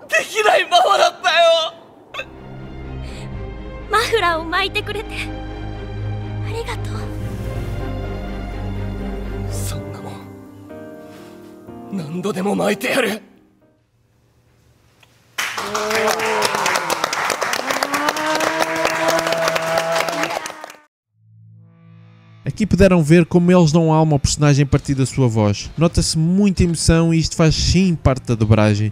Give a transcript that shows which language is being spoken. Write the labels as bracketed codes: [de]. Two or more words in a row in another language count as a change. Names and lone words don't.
[ja] きないままだったよ。マフラーを巻いてくれてありがとう。そんなもん何度でも巻いてやる。 [pt] Aqui puderam ver como eles dão alma ao personagem a partir da sua voz. Nota-se muita emoção e isto faz sim parte da dobragem.